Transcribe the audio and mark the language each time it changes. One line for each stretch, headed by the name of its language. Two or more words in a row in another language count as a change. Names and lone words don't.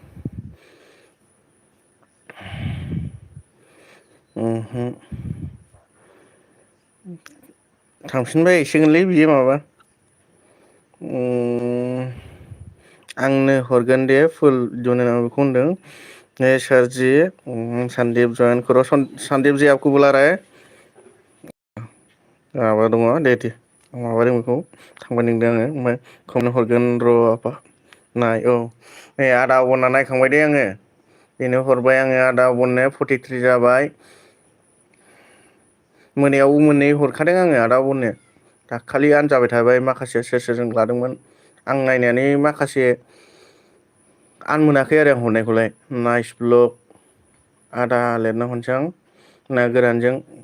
Bodo: थांफिनबाय हैसिगोनलै बियो माबा आंनो हरगोन दे
English: full video
Bodo: नायना बेखौ होनदों
Hindi: सर जी संदीप जॉइन करो संदीप जी आपको बुला रहा है
Bodo: माबा दङ दे माबादों बेखौ थांबाय नोंदों आङो ओमफ्राय खौनो हरगोन र' आपा नाय नै आदा अबनना नायखांबाय दे आङो बेनो हरबाय आङो आदा अबननो 43 जाबाय मोनायाव मोननै हरखादों आङो आदा अबननो दाखालि आन जाबाय थाबाय माखासे सोर सोरजों लादोंमोन आं नायनानै माखासे आन मोनाखै आरो आं हरनायखौलाय
English: nice blog
Bodo: आदा लिरना हरनोसै आं ना गोरानजों